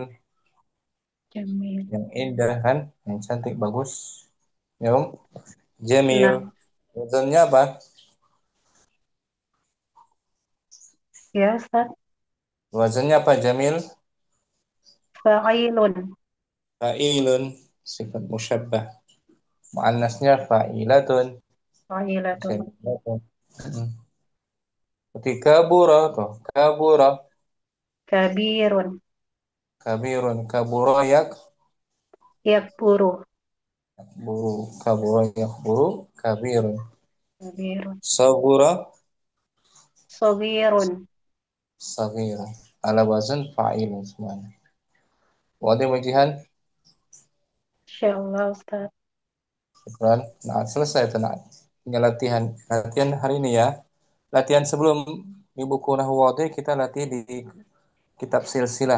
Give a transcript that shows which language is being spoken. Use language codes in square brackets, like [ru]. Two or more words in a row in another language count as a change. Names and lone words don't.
[id] Jamil. Yang indah kan. Yang cantik bagus. Ya, Om. Jamil. Nah, Wazannya apa? ya Ustaz. Wazannya apa Jamil? Fa'ilun. Fa'ilun. Sifat musyabbah. Muannasnya fa'ilatun. Fa'ilatun. Fa'ilatun. Hmm. Seperti kabura tuh. Kabura. Kabirun. Kabirun. Kabura yak. Yakburu. Buru. Kabura yak buru. Kabirun. Kabirun. Sagura. Sogirun. Sagirun. [ar] Ala wazan fa'ilun [id] semuanya. [ar] Wadah wajihan. [id] Insyaallah Ustaz. Syukran. Nah, selesai itu nah. Tinggal latihan. Latihan hari ini ya. Latihan sebelum di buku Nahwu Wadih kita latih di kitab silsilah.